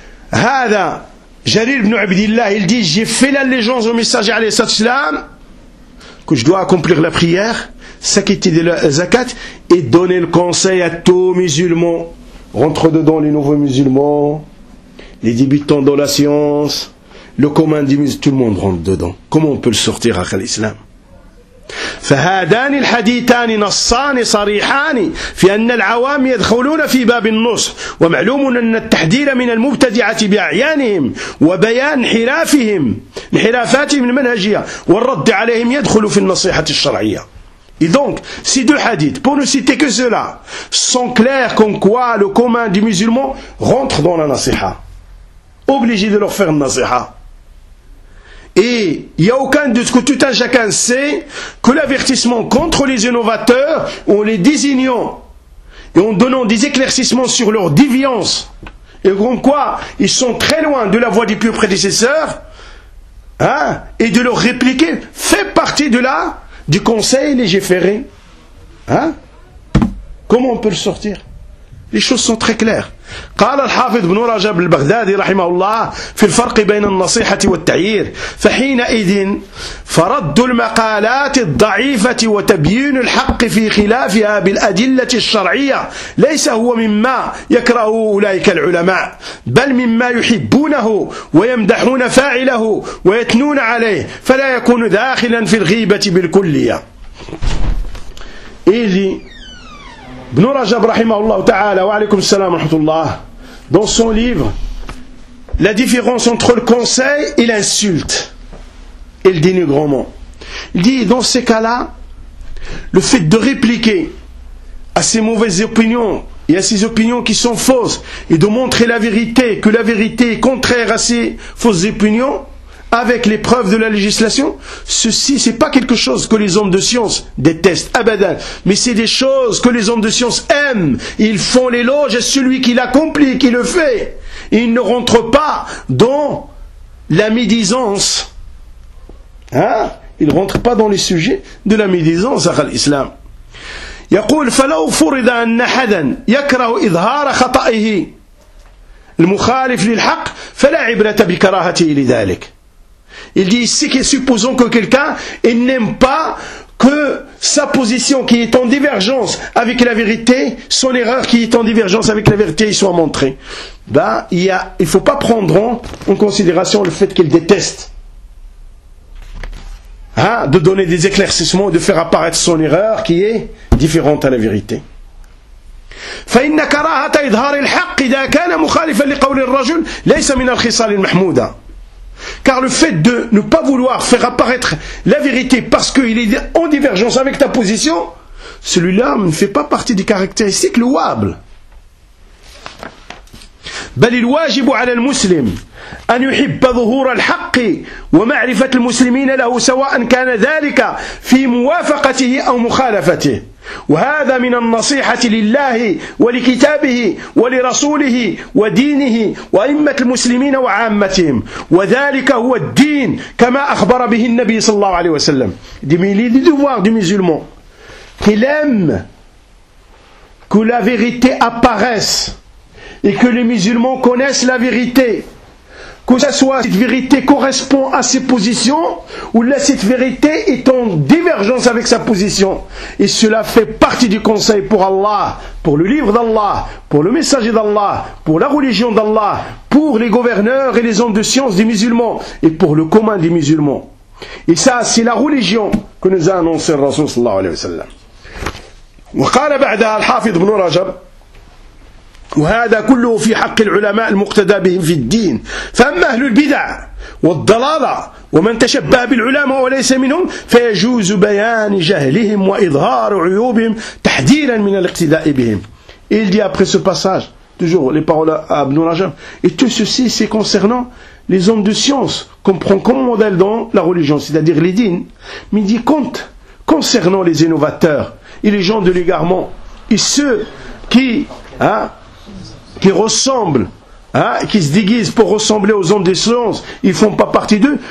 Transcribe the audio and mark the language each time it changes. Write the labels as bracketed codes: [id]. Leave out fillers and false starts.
[fr] Hada, Jarir ibn Abdillah, il dit, j'ai fait l'allégeance au messager alayhi salam, que je dois accomplir la prière, s'acquitter de la zakat, et donner le conseil à tous musulmans, rentre dedans les nouveaux musulmans, les débutants dans la science, le commun des musulmans, tout le monde rentre dedans. Comment on peut le sortir à l'islam? [ar] فهذان الحديثان نصان صريحان في أن العوام يدخلون في باب النص، ومعلوم أن التحذير من المبتدعة بأعيانهم وبيان حرافهم انحرافاتهم المنهجية والرد عليهم يدخل في النصيحة الشرعية. [fr] Et donc, ces deux hadiths, pour ne citer que cela, sont clairs comme quoi le commun des musulmans rentre dans la nasiha, obligé de leur faire une nasiha. Et il n'y a aucun doute que tout un chacun sait que l'avertissement contre les innovateurs, en les désignant et en donnant des éclaircissements sur leur déviance, et comme quoi ils sont très loin de la voie des pieux prédécesseurs, et de leur répliquer, fait partie de là, du conseil légiféré. Comment on peut le sortir? Les choses sont très claires. [ar] قال الحافظ بن رجب البغدادي رحمه الله في الفرق بين النصيحة والتعيير فحينئذ فرد المقالات الضعيفة وتبيين الحق في خلافها بالأدلة الشرعية ليس هو مما يكرهه أولئك العلماء بل مما يحبونه ويمدحون فاعله ويثنون عليه فلا يكون داخلا في الغيبة بالكلية. [fr] إذي Ibn Rajab, [ar] rahimahullah ta'ala, wa alaykum salam, rahmatullah, [fr] dans son livre, la différence entre le conseil et l'insulte, et le dénigrement. Il dit, dans ces cas-là, le fait de répliquer à ces mauvaises opinions, et à ces opinions qui sont fausses, et de montrer la vérité, que la vérité est contraire à ces fausses opinions, avec les preuves de la législation, ceci c'est pas quelque chose que les hommes de science détestent, abadan, mais c'est des choses que les hommes de science aiment. Ils font l'éloge à celui qui l'accomplit, qui le fait. Ils ne rentrent pas dans la médisance. Hein? Ils ne rentrent pas dans les sujets de la médisance, à l'islam. [ar] يقول فلو فرض أن حدا يكره إظهار خطأه المخالف للحق فلا عبرة بكراهته لذلك. [fr] Il dit ici que supposons que quelqu'un n'aime pas que sa position qui est en divergence avec la vérité, son erreur qui est en divergence avec la vérité, y soit montrée. Ben, il faut pas prendre en considération le fait qu'il déteste. Hein, de donner des éclaircissements, de faire apparaître son erreur qui est différente à la vérité. [ar] فإن كراهة إظهار الحق إذا كان مخالفا لقول الرجل ليس من الخصال المحمودة. [fr] Car le fait de ne pas vouloir faire apparaître la vérité parce qu'il est en divergence avec ta position, celui-là ne fait pas partie des caractéristiques louables. [ar] بل الواجب على المسلم أن يحب ظهور الحق ومعرفة المسلمين له سواء كان ذلك في موافقته أو مخالفته. وهذا من النصيحة لله ولكتابه ولرسوله ودينه وأئمة المسلمين وعامتهم وذلك هو الدين كما أخبر به النبي صلى الله عليه وسلم. دميلي دوار دميزلمو كلام كل [fr] vérité apparaisse et que les musulmans connaissent la vérité, que ce soit cette vérité correspond à ses positions ou là cette vérité est en divergence avec sa position. Et cela fait partie du conseil pour Allah, pour le livre d'Allah, pour le messager d'Allah, pour la religion d'Allah, pour les gouverneurs et les hommes de science des musulmans et pour le commun des musulmans. Et ça c'est la religion que nous a annoncé le Rasoul [ar] sallallahu alayhi wa sallam. Wa qala ba'da al-Hafid ibn Rajab وهذا كله في حق العلماء المقتدى بهم في الدين. فأما أهل البدع والضلالة ومن تشبه بالعلماء وليس منهم فيجوز بيان جهلهم وإظهار عيوبهم تحذيرا من الاقتداء بهم. [fr] Il dit après ce passage, toujours les paroles à Ibn Rajab, et tout ceci c'est concernant les hommes de science qu'on prend comme modèle dans la religion, c'est-à-dire les dînes. Mais il dit compte concernant les innovateurs et les gens de l'égarement et ceux qui ressemblent, hein, qui se déguisent pour ressembler aux hommes des sciences, ils ne font pas partie d'eux.